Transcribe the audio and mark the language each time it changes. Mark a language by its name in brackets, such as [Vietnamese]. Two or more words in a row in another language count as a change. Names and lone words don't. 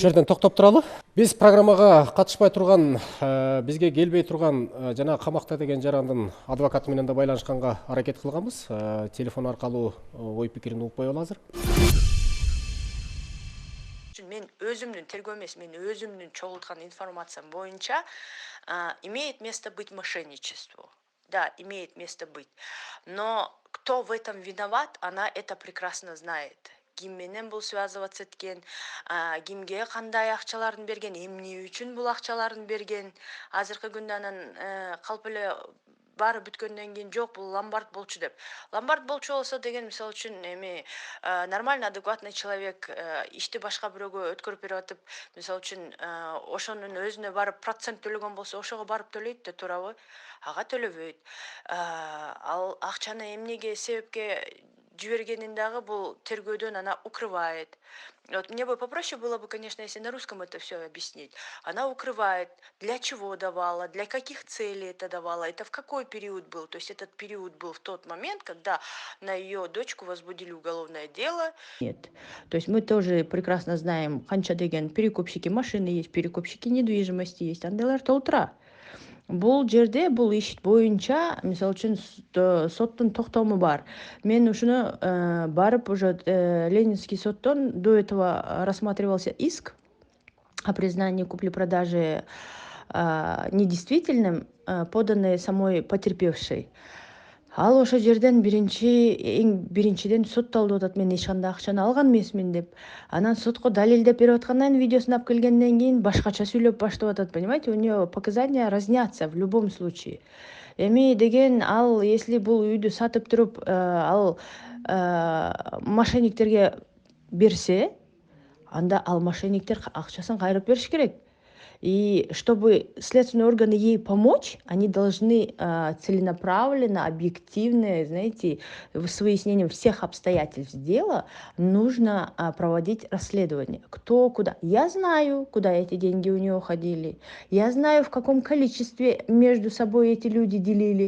[Kyrgyz] Ушул жерден токтоп туралы. Биз программага катышпай турган, бизге келбей турган жана камакта деген жарандын адвокаты менен да байланышканга аракет кылганбыз. Телефон аркылуу ой пикирин укпай алабыз азыр. Мен өзүмдүн тергөө эмес, мен өзүмдүн чогулткан информациям боюнча [Russian] имеет место быть мошенничество. Да, имеет место быть. Но кто в этом виноват, она это прекрасно знает. [Kyrgyz] Ким менен бул связываться эткен, кимге кандай акчаларын берген, эмне үчүн бул акчаларын берген. Азыркы күндө анан калп эле баары бүткөндөн кийин жок, бул ломбард болчу деп. Ломбард болчу болсо деген мисалы үчүн эми [Russian] нормально адекватный человек [Kyrgyz] ишти башка бирөөгө өткөрүп берип атып, мисалы үчүн ошонун өзүнө барып процент төлөгөн болсо, ошого барып төлөйт да туурабы? Ага төлөбөйт. Ал акчаны эмнеге себепке жибергенин дагы бул тергөөдөн [Russian] она укрывает. Вот мне бы попроще было бы, конечно, если на русском это все объяснить. Она укрывает, для чего давала, для каких целей это давала, это в какой период был. То есть этот период был в тот момент, когда на ее дочку возбудили уголовное дело. Нет. То есть мы тоже прекрасно знаем, [Kyrgyz] канча деген [Russian] перекупщики машины есть, перекупщики недвижимости есть, [Kyrgyz] андайлар толтура. Бул жерде бул иш боюнча мисалы үчүн соттун токтому бар. Мен ушуну барып уже Ленинский соттон [Russian] до этого рассматривался иск о признании купли-продажи недействительным, поданный самой потерпевшей. [Kyrgyz] Ал ошол жерден биринчиден соттолду атат, мен эч кандай акчаны алган эмесмин деп. Анан сотко далилдеп берип аткандан видеосун алып келгенден кийин башкача сүйлөп баштап атат, [Russian] понимаете? У нее показания разнятся в любом случае. [Kyrgyz] Эми деген ал если бул үйдү сатып туруп ал мошенниктерге берсе, анда ал мошенниктер акчасын кайрып бериш керек. [Russian] И чтобы следственные органы ей помочь, они должны целенаправленно, объективно, знаете, с выяснением всех обстоятельств дела, нужно проводить расследование. Кто, куда. Я знаю, куда эти деньги у нее уходили. Я знаю, в каком количестве между собой эти люди делили.